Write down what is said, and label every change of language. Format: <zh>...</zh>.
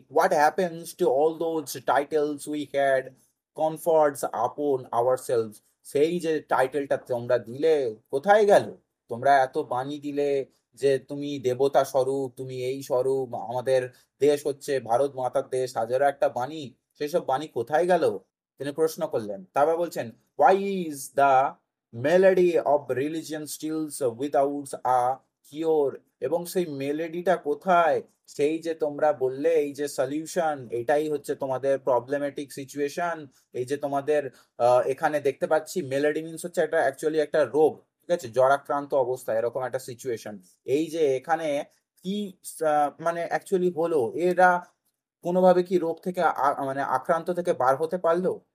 <en>what happens to all those titles we had comforts upon ourselves,</en> <bn>সেই যে টাইটেলটা তোমরা দিলে কোথায় গেল? তোমরা এত বাণী দিলে যে তুমি দেবতা স্বরূপ, তুমি এই স্বরূপ, আমাদের দেশ হচ্ছে ভারত মাতার দেশ, হাজারো একটা বাণী, সেসব বাণী কোথায় গেল? তিনি প্রশ্ন করলেন। তারপর বলছেন,</bn> <en>why is the melody of religion still without a cure?</en> <bn>এবং সেই মেলেডিটা কোথায়? সেই যে তোমরা বললে এই যে সলিউশন, এটাই হচ্ছে তোমাদের প্রবলেমেটিক সিচুয়েশন। এই যে তোমাদের এখানে দেখতে পাচ্ছি মেলেডি মিনস হচ্ছে একটা অ্যাকচুয়ালি একটা রোগ, ঠিক আছে, জ্বরাক্রান্ত অবস্থা, এরকম একটা সিচুয়েশন। এই যে এখানে কি মানে অ্যাকচুয়ালি হলো, এরা কোনোভাবে কি রোগ থেকে মানে আক্রান্ত থেকে বার হতে পারলো?</bn>